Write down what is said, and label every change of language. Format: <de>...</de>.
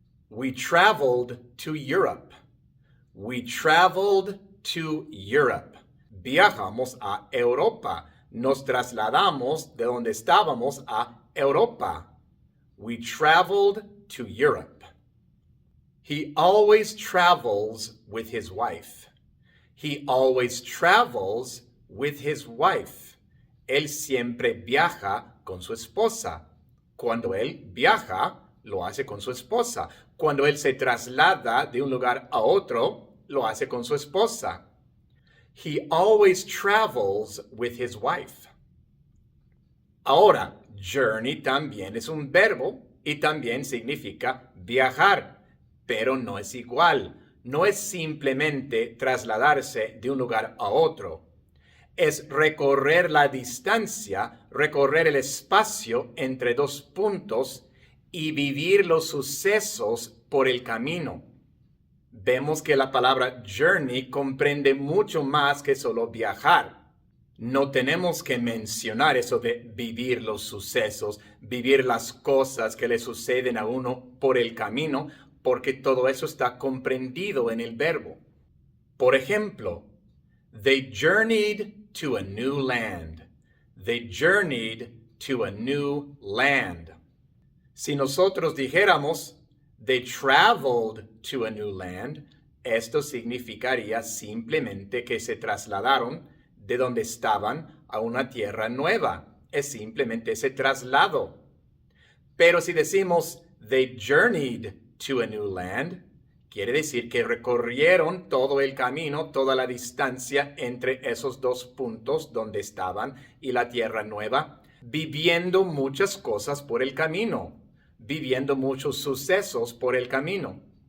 <en>We traveled to Europe. We traveled to Europe.</en> <es>Viajamos a Europa. Nos trasladamos de donde estábamos a Europa.</es> <en>We traveled to Europe. He always travels with his wife. He always travels with his wife.</en> <es>Él siempre viaja con su esposa. Cuando él viaja, lo hace con su esposa. Cuando él se traslada de un lugar a otro, lo hace con su esposa.</es> <en>He always travels with his wife.</en> <es>Ahora, journey también es un verbo y también significa viajar, pero no es igual. No es simplemente trasladarse de un lugar a otro. Es recorrer la distancia, recorrer el espacio entre dos puntos y vivir los sucesos por el camino. Vemos que la palabra journey comprende mucho más que solo viajar. No tenemos que mencionar eso de vivir los sucesos, vivir las cosas que le suceden a uno por el camino, porque todo eso está comprendido en el verbo. Por ejemplo,</es> <en>they journeyed to a new land. They journeyed to a new land.</en> <es>Si nosotros dijéramos,</es> <en>they traveled to a new land,</en> <es>esto significaría simplemente que se trasladaron de donde estaban a una tierra nueva. Es simplemente ese traslado. Pero si decimos,</es> <en>they journeyed to a new land,</en> <es>quiere decir que recorrieron todo el camino, toda la distancia entre esos dos puntos donde estaban y la tierra nueva, viviendo muchas cosas por el camino, viviendo muchos sucesos por el camino.</es>